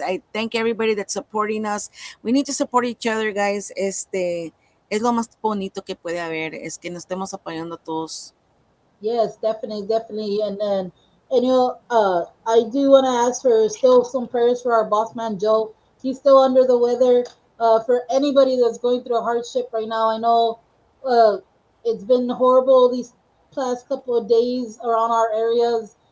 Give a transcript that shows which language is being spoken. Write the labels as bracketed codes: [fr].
[en] I thank everybody that's supporting us. We need to support each other, guys. [es] Es lo más bonito que puede haber, es que nos estemos apoyando todos. [en] Yes, definitely, definitely. And I do want to ask for still some prayers for our boss man Joe. He's still under the weather. For anybody that's going through a hardship right now, I know uh, it's been horrible these past couple of days around our areas.